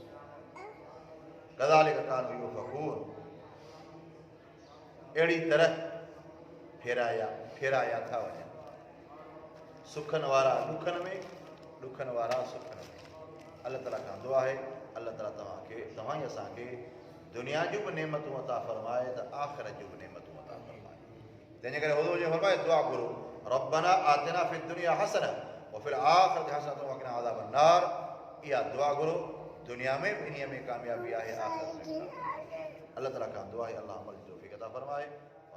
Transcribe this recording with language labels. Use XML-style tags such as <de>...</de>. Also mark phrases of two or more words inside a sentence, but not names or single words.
<ar>كذلك كانوا يؤفكون,</ar> <sd>अहिड़ी तरह फेराया था वञनि, सुखनि वारा ॾुखनि में, ॾुखनि वारा सुखनि में। अल्लाह ताला खां दुआ आहे, अल्लाह ताला तव्हां असांखे दुनिया जूं बि नेमतूं अता फरमाए त आख़िरत जूं बि नेमतूं अता फरमाए। तंहिंजे करे हुज़ूर जो फरमाए, दुआ करो,</sd> <ar>ربنا آتنا في الدنيا حسنة وفي الآخرة حسنة وقنا عذاب النار.</ar> <sd>इहा दुआ करो, दुनिया में बि इन्हीअ में कामयाबी आहे, आख़िरत में। अल्लाह ताला खां दुआ आहे, अल्लाह अमल जो तौफ़ीक़ अता फरमाए।</sd>